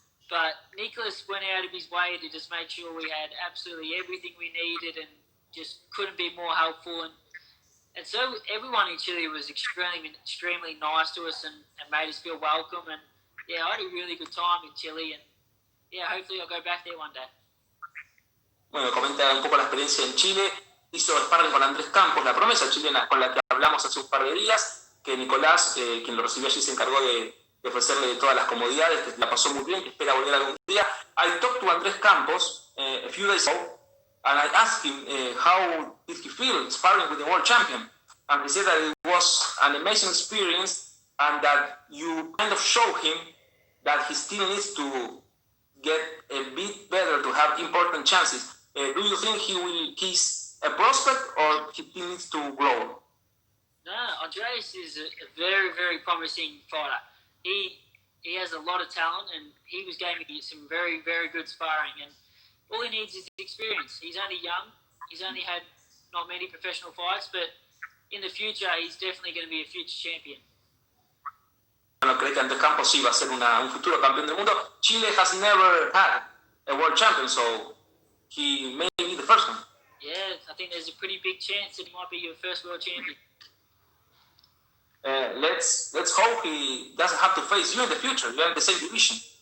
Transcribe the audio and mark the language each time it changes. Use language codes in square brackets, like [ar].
[en] But Nicholas went out of his way to just make sure we had absolutely everything we needed and just couldn't be more helpful. And so everyone in Chile was extremely nice to us and made us feel welcome. And yeah, I had a really good time in Chile. And yeah, hopefully I'll go back there one day. [es] Bueno, comenta un poco la experiencia en Chile. Hizo sparring con Andrés Campos, la promesa chilena con la que hablamos hace un par de días. Que Nicolás, quien lo recibió allí, se encargó de ofrecerle todas las comodidades, que la pasó muy bien, que espera volver algún día. [en] I talked to Andrés Campos a few days ago, and I asked him how did he feel sparring with the world champion. And he said that it was an amazing experience, and that you kind of showed him that he still needs to get a bit better to have important chances. Do you think he's a prospect, or he still needs to grow? No, Andreas is a very, very promising fighter. He has a lot of talent, and he was giving me some very, very good sparring. And all he needs is experience. He's only young. He's only had not many professional fights, but in the future, he's definitely going to be a future champion. [es] Bueno, cree que Andrés Campos sí va a ser un futuro campeón del mundo. [en] Chile has never had a world champion, so he may be the first one. Yeah, I think there's a pretty big chance that he might be your first world champion. Let's hope he doesn't have to face you in the future. You're in the same division.